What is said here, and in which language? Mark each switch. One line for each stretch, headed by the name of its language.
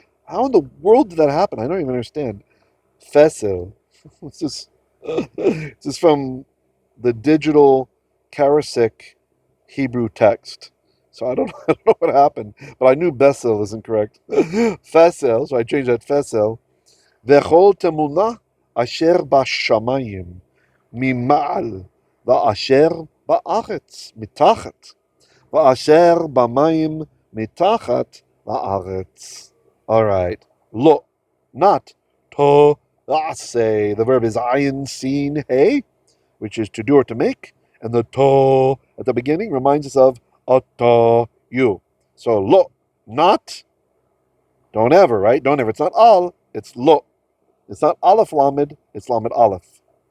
English: How in the world did that happen? I don't even understand. Fesel. This is from the digital Karasik Hebrew text. So I don't know what happened, but I knew Besel isn't correct. Fesel, so I changed that Fesel.
Hebrew: Vechol temuna asher bashamayim ממעל ואשר בארץ מתחת ואשר במים מתחת לארץ.
English: All right. Lo, not to-tachas. The verb is ayin, seen, hey, which is to do or to make. And the to at the beginning reminds us of ata, you. So lo, not, don't ever, right? Don't ever. It's not al, it's lo. It's not aleph lamed, it's lamed aleph.